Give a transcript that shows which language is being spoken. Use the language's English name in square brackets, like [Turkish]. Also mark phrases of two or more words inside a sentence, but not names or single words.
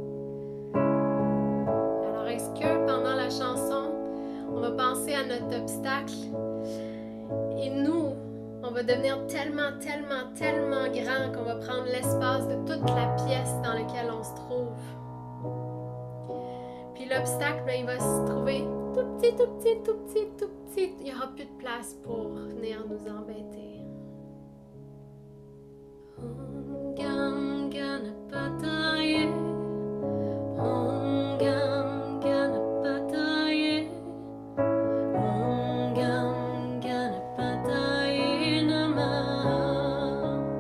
[French] Alors, est-ce que pendant la chanson, on va penser à notre obstacle et nous, on va devenir tellement, tellement, tellement grand qu'on va prendre l'espace de toute la pièce dans laquelle on se trouve. Puis l'obstacle, il va se trouver tout petit, tout petit, tout petit, tout petit. Il n'y aura plus de place pour venir nous embêter. [Sanskrit] Om Gam Ganapataye. Om Gam Ganapataye. Om Gam Ganapataye Namah.